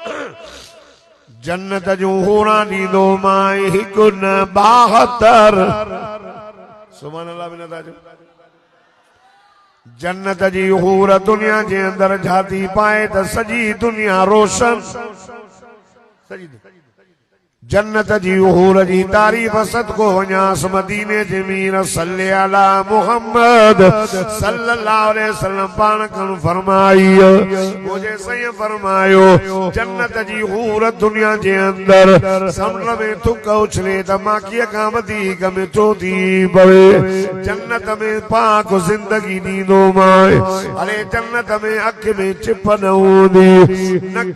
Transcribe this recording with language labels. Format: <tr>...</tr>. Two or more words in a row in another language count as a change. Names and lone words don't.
<sd>जन्नत जूं हूरा ॾींदो मां हिकु न 72</sd> <ar>سبحان الله</ar> <sd>बि नथा चओ जन्नत जी हूर दुनिया जे अंदर जाती पाए त सॼी दुनिया रोशन सॼी जन्नत जी हूर जी तारीफ़ सदको वञास मदीने जे मीर</sd> <ar>صل على محمد صلى الله عليه وسلم</ar> <sd>पाण कन फरमाई मुझे सही फरमायो जन्नत जी हूर दुनिया जे अंदर समुंड में थुक उछले त माखीअ खां वधीक मिठो थी पवे जन्नत में पाक जिंदगी ॾींदो मां अरे जन्नत में अख में चिप न हूंदी नक</sd>